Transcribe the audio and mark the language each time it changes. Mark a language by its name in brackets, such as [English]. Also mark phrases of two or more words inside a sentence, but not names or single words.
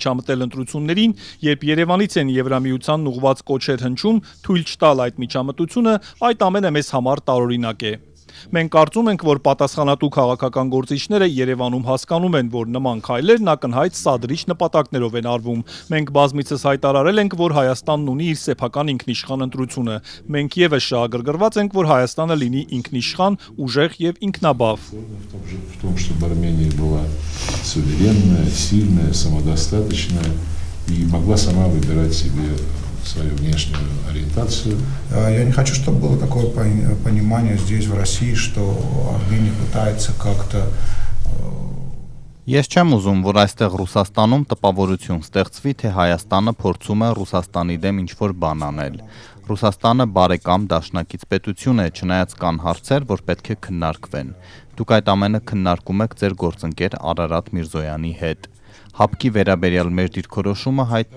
[Armenian] միջամտել ընտրություններին, երբ Երևանից են Եվրամիությանն ուղղված կոչեր հնչում, թույլ չտալ այդ միջամտությունը, այդ ամենը մեզ համար տարօրինակ է։ Մենք կարծում ենք, որ պատասխանատու քաղաքական գործիչները Երևանում հասկանում են, որ նման քայլերն ակնհայտ սադրիչ նպատակներով են արվում։ Մենք բազմիցս հայտարարել ենք, որ Հայաստանն ունի իր սեփական ինքնիշխան ընտրությունը։ Մենք եւս շահագրգռված ենք, որ Հայաստանը լինի ինքնիշխան, ուժեղ եւ ինքնաբավ։ [Russian] В том, чтобы Армения была суверенная, сильная, самодостаточная и могла сама выбирать себе свою внешнюю ориентацию. Я не хочу, чтобы было такое понимание здесь, в России, что Армения пытается как-то... [Armenian] Ես չեմ ուզում, որ այստեղ Ռուսաստանում տպավորություն ստեղծվի, թե Հայաստանը փորձում է Ռուսաստանի դեմ ինչ-որ բան անել։ Ռուսաստանը բարեկամ դաշնակից պետություն է, չնայած կան հարցեր, որ պետք է քննարկվեն։ Դուք այդ ամենը քննարկում եք ձեր գործընկեր Արարատ Միրզոյանի հետ։ Հապկի վերաբերյալ մեր դիրքորոշումը հայտնի